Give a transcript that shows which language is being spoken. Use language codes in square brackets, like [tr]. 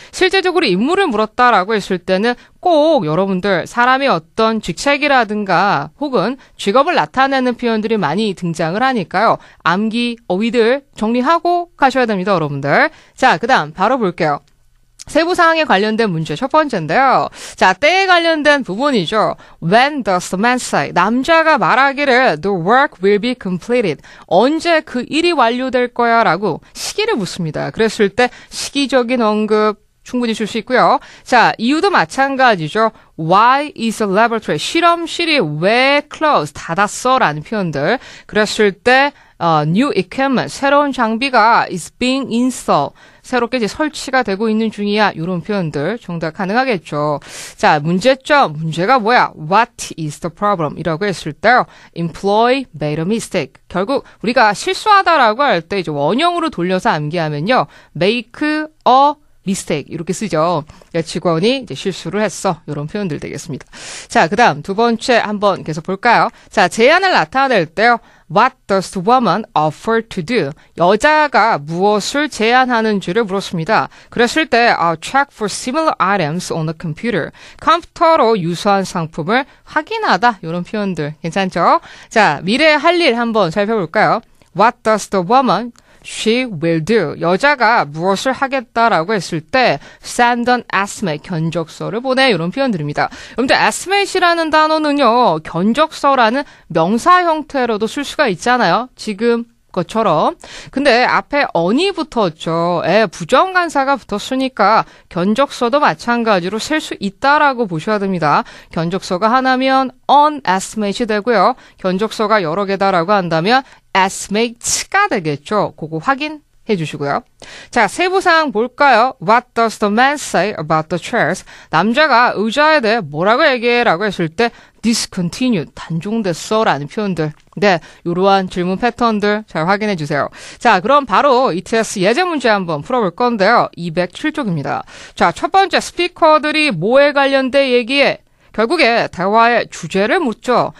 [ko] 실제적으로 인물을 물었다라고 했을 때는 꼭 여러분들 사람의 어떤 직책이라든가 혹은 직업을 나타내는 표현들이 많이 등장을 하니까요. 암기, 어휘들 정리하고 가셔야 됩니다, 여러분들. 자, 그 다음 바로 볼게요. 세부 사항에 관련된 문제 첫 번째인데요. 자, 때에 관련된 부분이죠. [en] When does the man say? [ko] 남자가 말하기를 [en] the work will be completed. [ko] 언제 그 일이 완료될 거야? 라고 시기를 묻습니다. 그랬을 때 시기적인 언급 충분히 줄 수 있고요. 자, 이유도 마찬가지죠. [en] Why is the laboratory? [ko] 실험실이 왜 closed? 닫았어? 라는 표현들. 그랬을 때 [en] new equipment, [ko] 새로운 장비가 [en] is being installed. [ko] 새롭게 이제 설치가 되고 있는 중이야. 이런 표현들 정답 가능하겠죠. 자, 문제점. 문제가 뭐야? [en] What is the problem? [ko] 이라고 했을 때요. [en] Employee made a mistake. [ko] 결국 우리가 실수하다라고 할 때 이제 원형으로 돌려서 암기하면요. [en] make a mistake [ko] 이렇게 쓰죠. 직원이 이제 실수를 했어. 이런 표현들 되겠습니다. 자, 그 다음 두 번째 한번 계속 볼까요? 자, 제안을 나타낼 때요. [en] What does the woman offer to do? [ko] 여자가 무엇을 제안하는지를 물었습니다. 그랬을 때 [en] check for similar items on the computer. [ko] 컴퓨터로 유사한 상품을 확인하다. 이런 표현들 괜찮죠? 자, 미래의 할 일 한번 살펴볼까요? [en] What does the woman she will do. [ko] 여자가 무엇을 하겠다라고 했을 때 [en] send an estimate, [ko] 견적서를 보내 이런 표현들입니다. 여러분들 estimate이라는 단어는요. 견적서라는 명사 형태로도 쓸 수가 있잖아요. 지금 것처럼. 근데 앞에 on이 붙었죠. 부정관사가 붙었으니까 견적서도 마찬가지로 셀 수 있다라고 보셔야 됩니다. 견적서가 하나면 on estimate이 되고요. 견적서가 여러 개다라고 한다면 estimate가 되겠죠. 그거 확인해 주시고요. 자, 세부사항 볼까요? [en] What does the man say about the chairs? [ko] 남자가 의자에 대해 뭐라고 얘기해라고 했을 때 discontinued, 단종됐어 라는 표현들. 네, 이러한 질문 패턴들 잘 확인해 주세요. 자, 그럼 바로 ETS 예제 문제 한번 풀어볼 건데요. 207쪽입니다. 자, 첫 번째 스피커들이 뭐에 관련된 얘기에 결국에 대화의 주제를 묻죠.